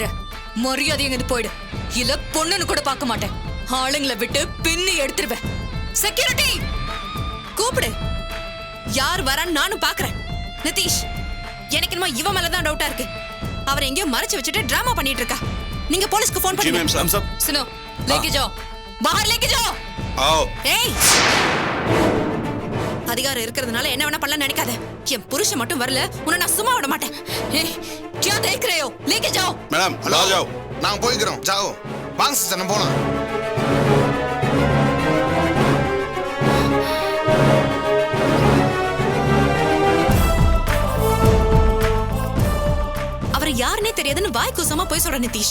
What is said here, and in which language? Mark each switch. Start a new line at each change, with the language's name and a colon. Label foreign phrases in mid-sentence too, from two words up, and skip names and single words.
Tamil: மரியாதை எங்கிட்டு போயிடு. இல்ல பொண்ணுன்னு கூட பார்க்க மாட்டேன். ஆளுங்களை விட்டு பின்னி எடுத்துருவேன். செக்யூரிட்டி கூப்பிடு. யார் வரான்னு நானும் பாக்குறேன். நிதிஷ், எனக்கு என்னமோ இவ மேலதான் டவுட்டா இருக்கு. அவரை எங்கேயோ மறைச்சு வச்சுட்டு டிராமா பண்ணிட்டு இருக்கா. நீங்க போலீஸ்க்கு ஃபோன்
Hindi: जी मैम
Tamil: பண்ணுங்க.
Hindi: साहब सुनो, लेके जाओ, बाहर लेके जाओ. आओ
Tamil: ஏய், அதிகாரம் இருக்கிறதுனால என்ன வேணா பண்ணலாம் நினைக்காத. என் புருஷன் மட்டும் வரல, உன்னை நான் சும்மா விட மாட்டேன். ஏய்,
Hindi: क्या देख रहे हो? लेके जाओ. मैडम
Tamil: ஹலோ,
Hindi: आ जाओ
Tamil: நாங்க போய்க்கிறோம். ஜாओ. வாங்க சிஸ்டர், நம்ம போலாம். அவரை யாருன்னே தெரியாதுன்னு வாய் கூசமா போய் சொல்ற நிதிஷ்.